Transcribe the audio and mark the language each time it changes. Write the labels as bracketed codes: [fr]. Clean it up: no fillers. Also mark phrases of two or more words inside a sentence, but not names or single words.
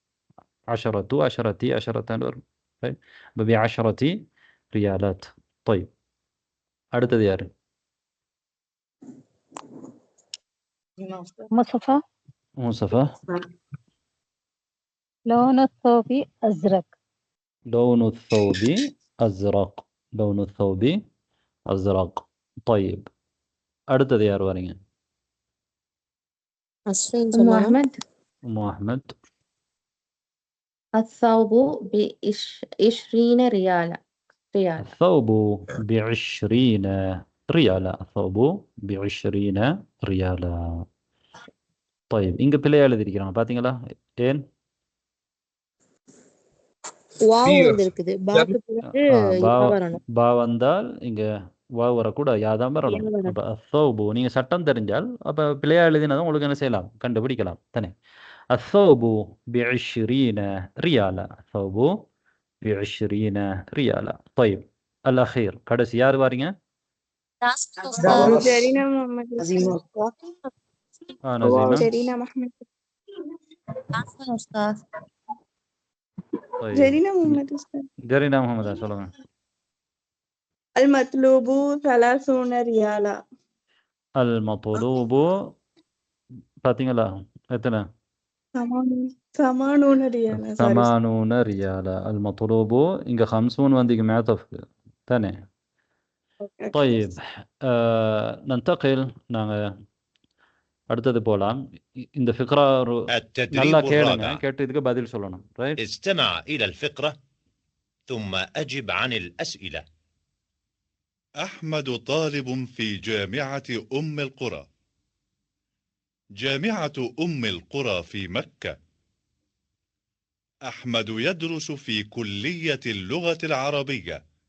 [ar] عشرة عشرة عشرة வரும். ب 10 ريالات. [ta] طيب அடுத்தது யாரு? முஸ்தஃபா. முஸ்தஃபா. [ar] لون الثوب أزرق. لون الثوب أزرق. لون الثوب أزرق. [ta] طيب அடுத்தது யார் வரீங்க? [ar] أم أحمد. الثوب ب20 ريالا. الثوب ب20 ريالا. الثوب ب20 ريالا. طيب [ta] இங்க பிழை எழுதிருக்கிறாங்க பாத்தீங்களா? ஏன்? பா வந்தால் இங்க வாவ் வரக்கூடாது, யாதான் வரணும். அப்ப அஸ்ஸௌபு நீங்க சட்டம் தெரிஞ்சால் அப்ப பிழையா எழுதினதும் உங்களுக்கு என்ன செய்யலாம், கண்டுபிடிக்கலாம் தானே. [ar] அஸ்ஸௌபு ب20 ريالا. الثوب ب20 ريالا. طيب الأخير [ta] கடைசி யார் வாரீங்க? ஜரீனா முஹம்மது. நஸீமா. ஜரீனா முஹம்மது. உஸ்தாத். ஜரீனா முஹம்மது உஸ்தாத். ஜரீனா முஹம்மதா சொல்லுங்க. [ar] المطلوب 30 ريالا. [ta] المطلوب பாத்தீங்களா எத்தனை [ar] 80 ريالا. sorry. [ta] 80 [ar] ريالا. المطلوب [ta] இங்க 50 வந்து இங்க معطف தானே. [en] Okay. [ar] طيب ننتقل [ta] நாங்க அடுத்தது போலாம். இந்த ஃபிக்ரா நல்லா [ar] التدريب [ta] கேளுங்க, [ar] الرابع. [ta] கேட்டு இதுக்கு பதில் சொல்லணும். ரைட். [ar] استمع إلى الفقرة ثم أجب عن الأسئلة. أحمد طالب في جامعة أم القرى. جامعة أم القرى في مكة. أحمد يدرس في كلية اللغة العربية.